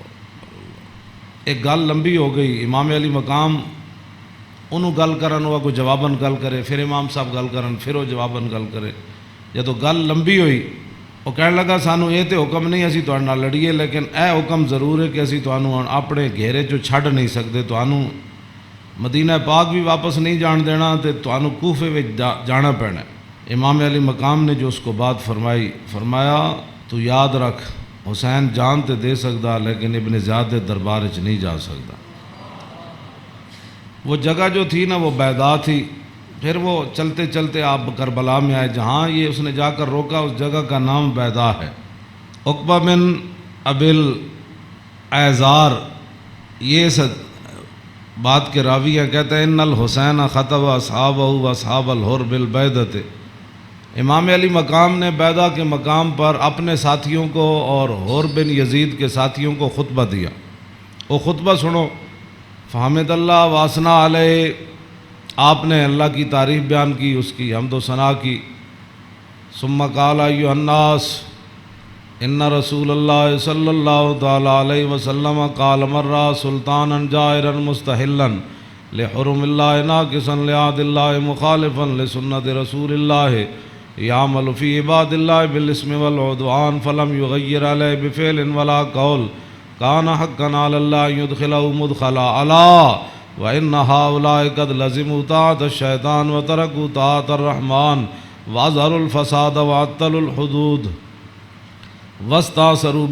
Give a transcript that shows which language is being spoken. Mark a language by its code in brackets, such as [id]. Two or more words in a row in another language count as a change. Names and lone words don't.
[pa] ایک گل لمبی ہو گئی، امام علی مقام انہوں گل کرن ہوا کوئی جواباً گل کرے، پھر امام صاحب گل کرن پھر وہ جواباً گل کرے۔ جدو گل لمبی ہوئی وہ کہنے لگا سانو یہ تو حکم نہیں اسی تہاڈے نال لڑیے، لیکن اے حکم ضرور ہے کہ اسی تانوں اپنے گھیرے چوں چھڈ نہیں سکتے، تانوں مدینہ پاک بھی واپس نہیں جان دینا تے تانوں کوفے وچ جانا پینا ہے۔ امام علی مقام نے [ur] جو اس کو بات فرمائی، [pa] فرمایا تو یاد رکھ حسین جان تے دے سکدا لیکن ابن زیاد دے دربار وچ نہیں جا سکدا۔ [ur] وہ جگہ جو تھی نا وہ بیضا تھی۔ پھر وہ چلتے چلتے آپ کربلا میں آئے، جہاں یہ اس نے جا کر روکا اس جگہ کا نام بیضا ہے۔ عقبہ بن ابل ایزار یہ بات کے راوی ہیں، کہتے ہیں [ar] ان الحسین خطب اصحابہ و اصحاب الحر بالبیضۃ۔ [ur] امام علی مقام نے بیضا کے مقام پر اپنے ساتھیوں کو اور حر بن یزید کے ساتھیوں کو خطبہ دیا۔ وہ خطبہ سنو۔ [ar] فحمد اللہ واسنا علیہ، [ur] آپ نے اللہ کی تعریف بیان کی، اس کی حمد و ثنا کی۔ [ar] ثم قال ایھا الناس ان رسول اللہ صلی اللہ تعالی علیہ وسلم قال مرہ سلطانا جائرا مستحلا لحرم اللہ ناقصا لعہد اللہ مخالفا لسنت رسول اللہ یعمل فی عباد اللہ بالاسم والعدوان فلم یغیر علیہ بفعل ولا قول کان حقا علی اللہ یدخلہ مدخلا علا وَإِنَّ هَؤُلَاءِ قَدْ لَزِمُوا طَاعَةَ الشَّيْطَانِ وَتَرَكُوا طَاعَةَ الرَّحْمَنِ وَأَظْهَرُوا الْفَسَادَ وَعَطَّلُوا الْحُدُودَ وَاسْتَأْثَرُوا